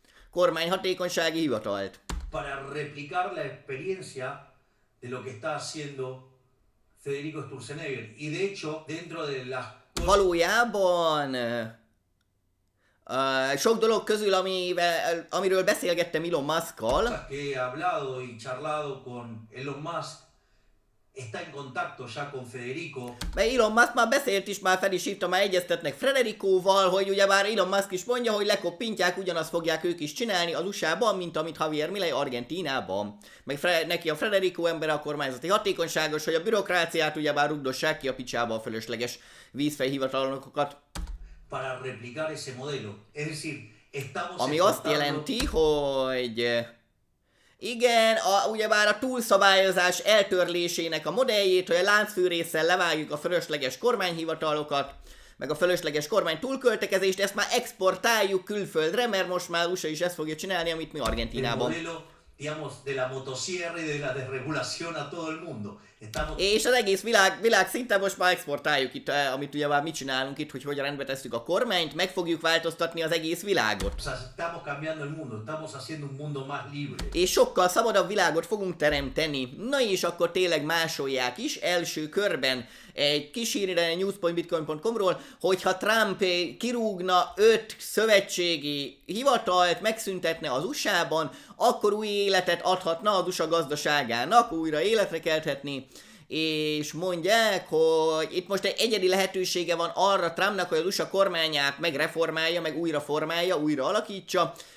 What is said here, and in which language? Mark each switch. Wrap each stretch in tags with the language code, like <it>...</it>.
<hu>Kormányhatékonysági hivatalt.</hu> <es>Para replicar la experiencia de lo que está haciendo Federico Sturzenegger. Y de hecho, dentro de las...</es> <hu>Valójában sok dolog közül, amiről beszélgettem Elon Muskkal,</hu> <es>que he hablado y charlado con Elon Musk, está en contacto ya con Federico.</es> <hu>Mert Elon Musk már beszélt is, már fel is hívta, már egyeztetnek Federicóval, hogy ugyebár Elon Musk is mondja, hogy lekoppintják, ugyanazt fogják ők is csinálni az USA-ban, mint amit Javier Milei Argentínában. Meg neki a Federico ember a kormányzati hatékonyságos, hogy a bürokráciát ugyebár rugdossák ki a picsába a fölösleges vízfejhivatalonokat.</hu> <es>Para replicar ese modelo. Es decir, estamos</es> <hu>ami azt jelenti, hogy igen, ugyebár a túlszabályozás eltörlésének a modelljét, hogy a láncfűrésszel levágjuk a fölösleges kormányhivatalokat, meg a fölösleges kormány túlköltekezést, ezt már exportáljuk külföldre, mert most már USA is ezt fogja csinálni, amit mi Argentínában.</hu> <es>Digamos, de la motosierra y de la desregulación a todo el mundo.</es> <hu>És az egész világ szinten most már exportáljuk itt, amit ugye már mi csinálunk itt, hogy rendbe tesszük a kormányt, meg fogjuk változtatni az egész világot.</hu> <es>Estamos cambiando el mundo, estamos haciendo un mundo más libre.</es> <hu>És sokkal szabadabb világot fogunk teremteni. Na és akkor tényleg másolják is első körben egy kis hírre news.bitcoin.com-ról, hogyha Trump kirúgna 5 szövetségi hivatalt, megszüntetne az USA-ban, akkor új életet adhatna az USA gazdaságának, újra életre kelthetni, és mondják, hogy itt most egy egyedi lehetősége van arra Trumpnak, hogy az USA kormányát megreformálja, meg újra formálja, újra alakítsa.</hu>